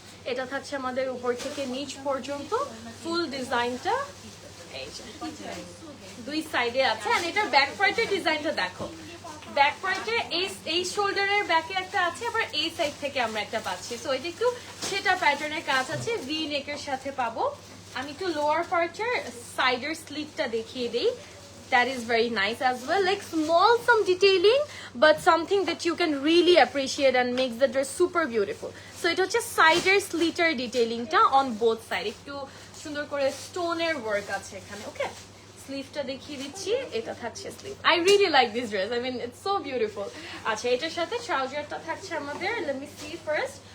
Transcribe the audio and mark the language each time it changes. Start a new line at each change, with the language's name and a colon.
Bangla: এটা থাকছে আমাদের উপর থেকে নিচ পর্যন্ত ফুল ডিজাইনটা, এই যে দুই সাইডে আছে। আর এটার ব্যাক পার্টের ডিজাইনটা দেখো, ব্যাক পার্টে এই শোল্ডারের ব্যাকে একটা আছে, আবার এই সাইড থেকে আমরা একটা পাচ্ছি। সো এটা একটু সেটা প্যাটার্নের কাজ আছে, ভি নেকের সাথে পাবো। আমি একটু লোয়ার পার্টের সাইডের স্লিপটা দেখিয়ে দিই।
English: That is very nice as well, like small some detailing but something that you can really appreciate and makes the dress super beautiful.
Bangla: So it হচ্ছে সাইডের স্লিটার ডিটেইলিংটা অন বোথ সাইড, একটু সুন্দর করে স্টোনের ওয়ার্ক আছে এখানে। ওকে, স্লিভটা দেখিয়ে দিচ্ছি, এটা থাকছে sleeve.
English: I really like this dress, I mean it's so beautiful.
Bangla: আচ্ছা, এটার সাথে ট্রাউজারটা থাকছে আমাদের, লেট মি সি ফার্স্ট।